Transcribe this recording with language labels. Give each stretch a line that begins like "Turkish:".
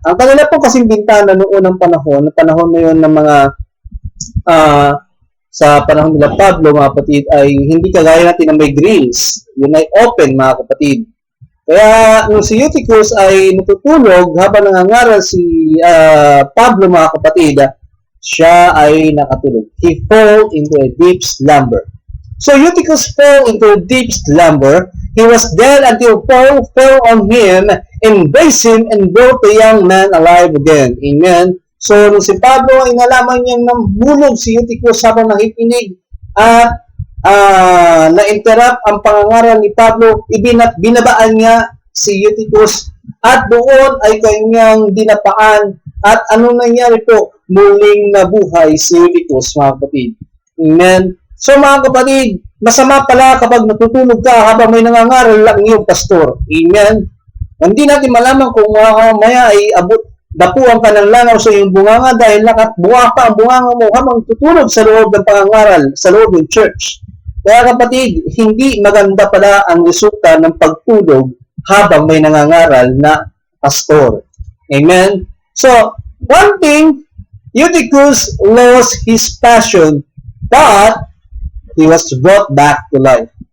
Filipino: Ang kanila po kasing bintana noong unang panahon na yun ng mga sa panahon nila Pablo, mga kapatid, ay hindi kagaya natin na may grills. Yun ay open, mga kapatid. Kaya nung si Eutychus ay natutulog habang nangangaral si Pablo, mga kapatid, siya ay nakatulog.
English: He fell into a deep slumber. So Eutychus fell into a deep slumber. He was dead until Paul fell on him, embraced him, and brought the young man alive again.
Filipino: Amen. So nung si Pablo ay nalaman niyang nahulog si Eutychus habang nakikinig at na-interrupt ang pangangaral ni Pablo, binabaan niya si Eutychus at doon ay kanyang dinapaan at ano nangyari po? Muling nabuhay si Eutychus, mga kapatid. Amen. So mga kapatid, masama pala kapag natutulog ka habang may nangangaral lang yung pastor. Amen. Hindi natin malaman kung maya ay dapuan ka ng langaw sa iyong bunganga dahil nakatbuha pa ang bunganga mo habang tutulog sa loob ng pangangaral, sa loob ng church. Kaya kapatid, hindi maganda pala ang resulta ng pagtulog habang may nangangaral na pastor. Amen?
English: So, one thing, Eutychus lost his passion, but he was brought back to life.